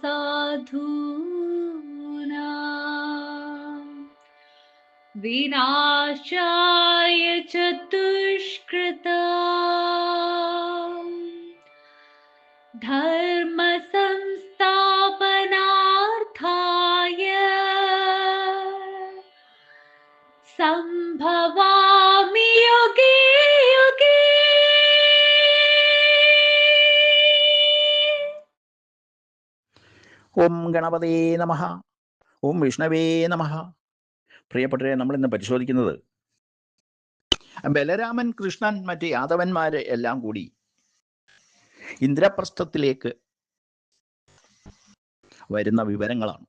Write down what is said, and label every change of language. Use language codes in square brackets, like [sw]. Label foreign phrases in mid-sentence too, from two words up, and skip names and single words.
[sa] साधूनां विनाशाय च दुष्कृतां, धर्म संस्थापनार्थाय संभवामि युगे युगे। ഓം ഗണപതേ നമഃ. ഓം വിഷ്ണവേ നമഃ. [ml] പ്രിയപ്പെട്ടവരെ, നമ്മളിന്ന് പരിശോധിക്കുന്നത് ബലരാമൻ, കൃഷ്ണൻ, മറ്റ് യാദവന്മാര് എല്ലാം കൂടി ഇന്ദ്രപ്രസ്ഥത്തിലേക്ക് വരുന്ന വിവരങ്ങളാണ്.